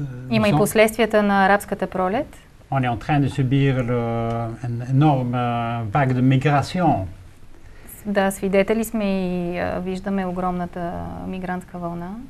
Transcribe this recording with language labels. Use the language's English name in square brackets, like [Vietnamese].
[Bulgarian] Има и последствията на арабската пролет. [French] On est en train de subir une énorme vague de migration. [Bulgarian] Да, свидетели сме и виждаме огромната мигрантска вълна.